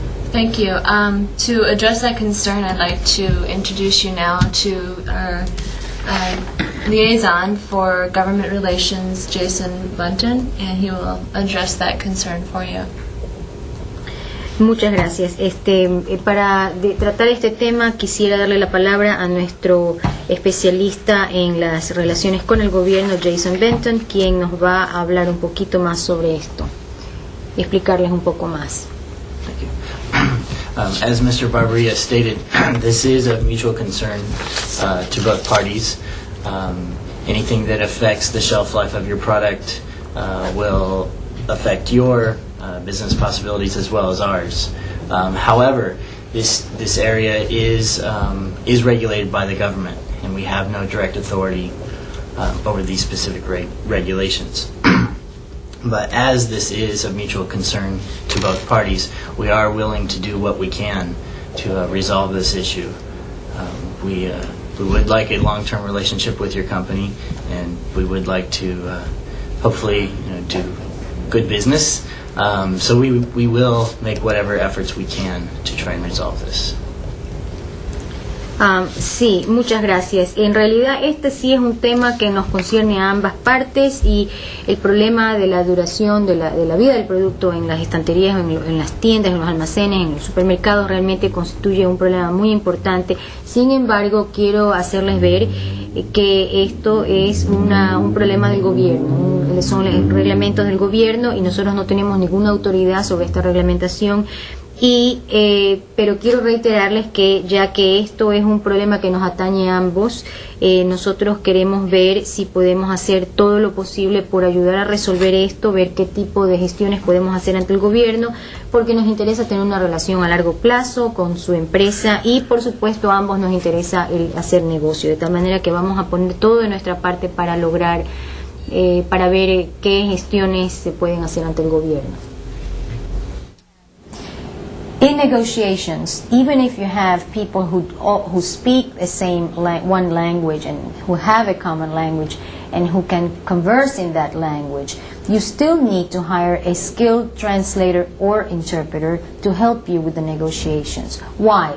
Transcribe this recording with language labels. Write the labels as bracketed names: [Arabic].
[English] Thank you. To address that concern, I'd like to introduce you now to our liaison for government relations, Jason Bunton, and he will address that concern for you. [Spanish] Muchas gracias. Para tratar este tema quisiera darle la palabra a nuestro especialista en las relaciones con el gobierno, Jason Benton, quien nos va a hablar un poquito más sobre esto y explicarles un poco más. [English] Thank you. As Mr. Barbaria stated, this is of mutual concern to both parties. Anything that affects the shelf life of your product will affect your business possibilities as well as ours. However, this area is regulated by the government, and we have no direct authority over these specific regulations. But as this is of mutual concern to both parties, we are willing to do what we can to resolve this issue. We would like a long-term relationship with your company, and we would like to hopefully do good business. So we will make whatever efforts we can to try and resolve this. [Spanish] Sí, muchas gracias. En realidad este sí es un tema que nos concierne a ambas partes, y el problema de la duración de la vida del producto en las estanterías, en las tiendas, en los almacenes, en los supermercados realmente constituye un problema muy importante. Sin embargo, quiero hacerles ver que esto es un problema del gobierno, son los reglamentos del gobierno y nosotros no tenemos ninguna autoridad sobre esta reglamentación. Pero quiero reiterarles que ya que esto es un problema que nos atañe a ambos, nosotros queremos ver si podemos hacer todo lo posible por ayudar a resolver esto, ver qué tipo de gestiones podemos hacer ante el gobierno, porque nos interesa tener una relación a largo plazo con su empresa y por supuesto a ambos nos interesa el hacer negocio, de tal manera que vamos a poner todo de nuestra parte para lograr, para ver qué gestiones se pueden hacer ante el gobierno. [English] In negotiations, even if you have people who speak the same one language and who have a common language and who can converse in that language, you still need to hire a skilled translator or interpreter to help you with the negotiations. Why?